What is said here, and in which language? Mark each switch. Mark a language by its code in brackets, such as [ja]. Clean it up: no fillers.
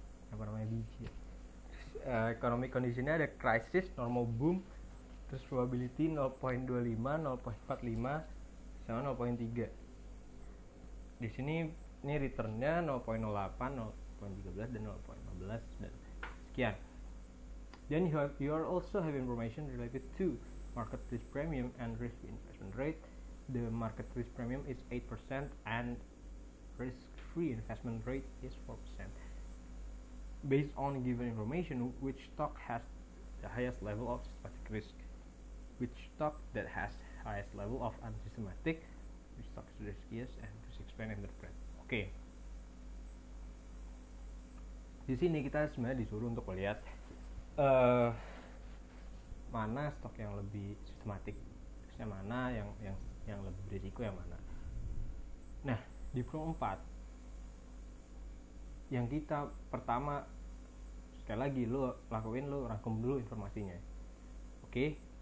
[id] Apa namanya biji? Economic conditionnya ada crisis, normal boom, terus probability 0.25, 0.45 sama 0.3. Di sini ini returnnya 0.08, 0.13 dan 0.15 dan sekian. [en] Then you also have information related to market risk premium and risk investment rate. The market risk premium is 8% and risk-free investment rate is 4%. Based on given information, which stock has the highest level of systematic risk? Which stock that has highest level of unsystematic? Which stock is riskiest and risk explain and interpret? Oke. [id] Di sini kita sebenarnya disuruh untuk melihat mana stok yang lebih sistematik, yang mana yang lebih berisiko yang mana. Nah, di pro 4 yang kita pertama, sekali lagi lo rangkum dulu informasinya. Oke.